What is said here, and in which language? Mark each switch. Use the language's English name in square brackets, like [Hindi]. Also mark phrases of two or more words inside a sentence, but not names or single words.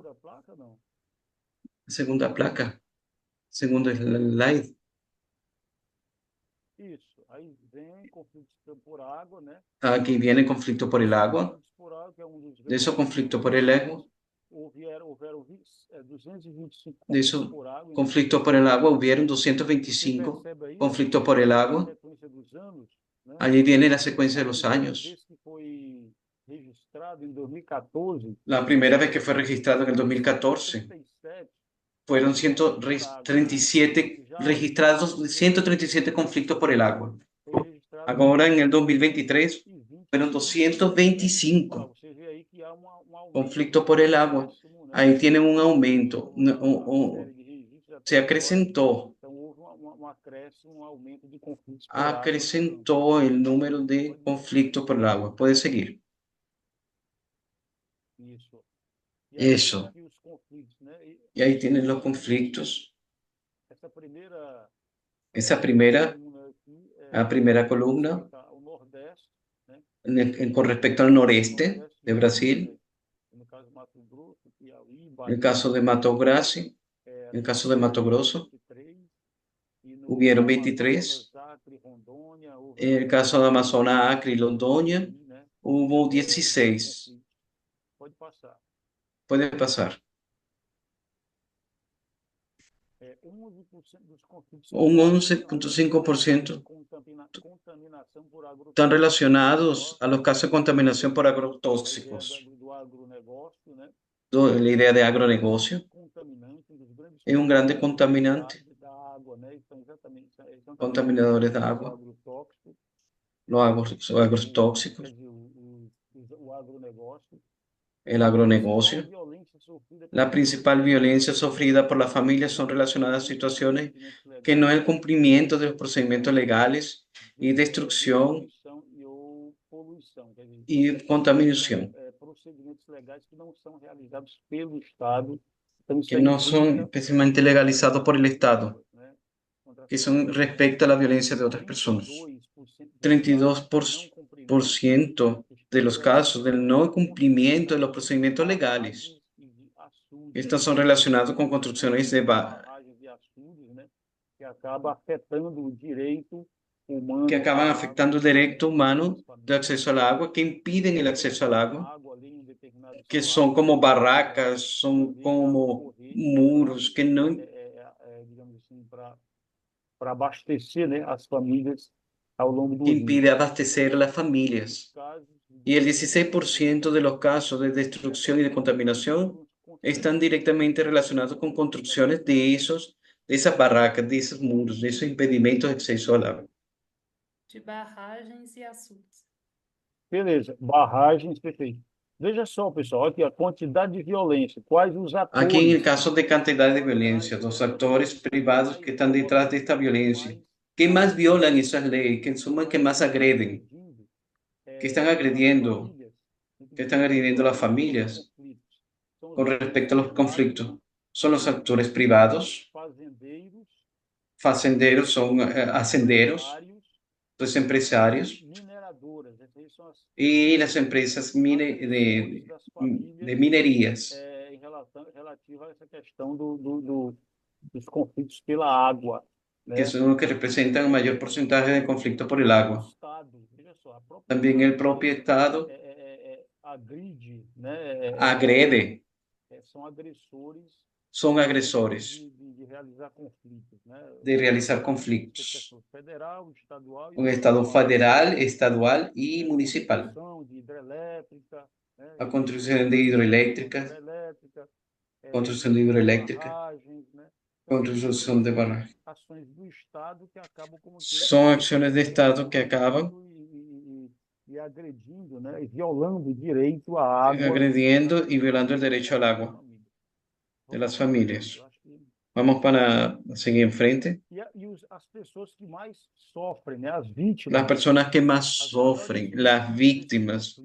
[Portuguese] Da placa, não? Segunda placa. Segundo slide. Isso. Aí vem conflitos por água, né? [Spanish] Aquí viene conflicto por el agua. [Portuguese] Conflitos por água, que é um dos [Spanish] De [Portuguese] grandes [Spanish] esos conflictos por el agua. [Portuguese] houveram 225 [Spanish] De [Portuguese] conflitos [Spanish] esos [Portuguese] por água. [Spanish] conflictos por el agua hubieron 225 conflictos por el agua. [Portuguese] Sequência dos anos, né? [Spanish] Allí viene la secuencia de los [Portuguese] A [Spanish] años. [Portuguese] vez que foi registrado em 2014, [Spanish] La primera vez que fue registrado en el 2014 [Portuguese] 37 [Spanish] fueron 137 registrados, 137 conflictos por el agua. [Portuguese] foi registrado [Spanish] Ahora en el 2023 [Portuguese] em 20. [Spanish] fueron 225 [Portuguese] Você vê aí que há aumento [Spanish] conflictos por el agua. [Portuguese] máximo, né? [Spanish] Ahí tienen un aumento, [Portuguese] Uma série de registros até agora. [Spanish] acrecentó [Portuguese] Então houve acréscimo, aumento de conflitos por água. [Spanish] acrecentó el número de conflictos por el agua. Puede seguir. [Portuguese] Isso. E aí [Spanish] Eso. [Portuguese] tem aqui os conflitos, né? [Spanish] Y ahí tienen los conflictos. [Portuguese] Essa primeira [Spanish] Esa primera, [Portuguese] coluna aqui [Spanish] la primera columna [Portuguese] o Nordeste, né? [Spanish] con respecto al noreste de Brasil, [Portuguese] No caso Mato Grosso, Piauí, [Spanish] el caso de Mato Grosso, el caso de Mato Grosso, hubieron 23. [Portuguese] Acre, Rondônia, [Spanish] En el caso de Amazonas, Acre y Londoña, hubo 16. [Portuguese] Pode passar. [Spanish] Puede pasar. [Portuguese] 11% dos conflitos [Spanish] Un 11.5% [Portuguese] contaminação por agrotóxicos. [Spanish] están relacionados a los casos de contaminación por agrotóxicos. [Portuguese] Do agronegócio, né? [Spanish] La idea de agronegocio [Portuguese] Contaminante, dos grandes [Spanish] es un grande contaminante, [Portuguese] da água, né? Então, exatamente, são [Spanish] contaminadores de agua, [Portuguese] agrotóxicos, [Spanish] los agrotóxicos, [Portuguese] o agronegócio. [Spanish] el agronegocio. La principal violencia sufrida por las familias son relacionadas a situaciones que no es el cumplimiento de los procedimientos legales y destrucción y contaminación, [Portuguese] Procedimentos legais que não são realizados pelo Estado. Então, isso que aí [Spanish] no son especialmente legalizados por el Estado, [Portuguese] né? [Spanish] que son respecto a la violencia de otras personas. 32% de los casos del no cumplimiento de los procedimientos legales Estos son relacionados con construcciones de [Portuguese] barragens e açudes, né, que acaba afetando o direito humano [Spanish] que acaban [Portuguese] à [Spanish] afectando el [Portuguese] água [Spanish] derecho humano [Portuguese] das [Spanish] de [Portuguese] famílias. [Spanish] acceso al agua, que impiden el acceso al [Portuguese] A [Spanish] agua, [Portuguese] água ali em um determinado [Spanish] que [Portuguese] espaço, [Spanish] son como barracas, [Portuguese] em [Spanish] son [Portuguese] vez de ela [Spanish] como [Portuguese] correr [Spanish] muros que no, [Portuguese] digamos assim, para abastecer, né, as famílias ao longo do [Spanish] que [Portuguese] rio. [Spanish] impide abastecer a las familias. [Portuguese] Casos [Spanish] Y el [Portuguese] de [Spanish] 16% de los casos de destrucción y de contaminación están directamente relacionados con construcciones de esas barracas, de esos muros, de esos impedimentos de acceso al agua. [Portuguese] De barragens e açudes. Beleza, barragens, perfeito. Veja só, pessoal, aqui a quantidade de violência, quais os [Spanish] Aquí en el [Portuguese] atores [Spanish] caso de cantidad de violencia, los actores privados que están detrás de esta violencia, que más violan esas leyes, que son los que más agreden, que están agrediendo, que están agrediendo a las familias con respecto a los conflictos, son los actores privados, facenderos, son hacenderos, los empresarios [Portuguese] mineradoras, essas aí são as [Spanish] y las empresas de minerías, [Portuguese] em relativa a essa questão dos conflitos pela água, [Spanish] que [Portuguese] né? [Spanish] son los que representan el mayor porcentaje de conflictos por el agua. [Portuguese] Estado, veja só, a própria [Spanish] También el propio Estado [Portuguese] agride, né? [Spanish] agrede, [Portuguese] São agressores [Spanish] son agresores [Portuguese] de realizar conflitos, né? [Spanish] de realizar [Portuguese] Tem [Spanish] conflictos. [Portuguese] questão federal, estadual [Spanish] Un Estado federal, estadual y municipal. [Portuguese] construção de hidrelétrica, né? [Spanish] La construcción de hidroeléctricas, [Portuguese] Hidrelétrica, [Spanish] construcción de hidroeléctrica, [Portuguese] barragens, né? [Spanish] construcción de barrajes. [Portuguese] Ações do Estado que acabam como que [Spanish] Son acciones de Estado que acaban [Portuguese] e agredindo, né? E violando o direito à água [Spanish] agrediendo y violando el derecho al agua de las familias. Vamos para seguir enfrente. [Portuguese] As pessoas que mais sofrem, né? As vítimas, [Spanish] Las personas que más sufren, las víctimas,